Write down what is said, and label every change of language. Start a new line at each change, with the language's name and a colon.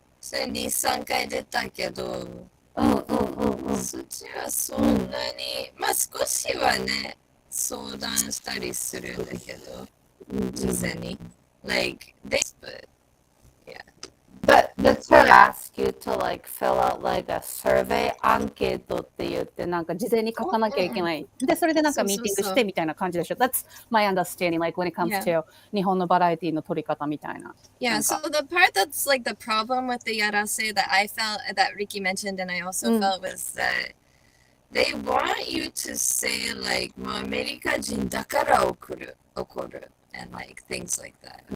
Japanese: それ2、3回出たけど、そっちはそんなに、まあ少しはね、相談したりするんだけど、事前に。
English: Like, but yeah. But that's what I ask you to like fill out like a survey
Japanese: アンケートって言ってなんか事前に書かなきゃいけない。で、それでなんかミーティングしてみたいな感じでしょ。
English: That's my understanding, like when it comes to
Japanese: 日本のバラエティの撮り方みたいな。
English: Yeah, so the part that's like the problem with the yarase that I felt, that Riki mentioned and I also felt was that they want you to say like,
Japanese: もうアメリカ人だから怒る
English: and like things like that.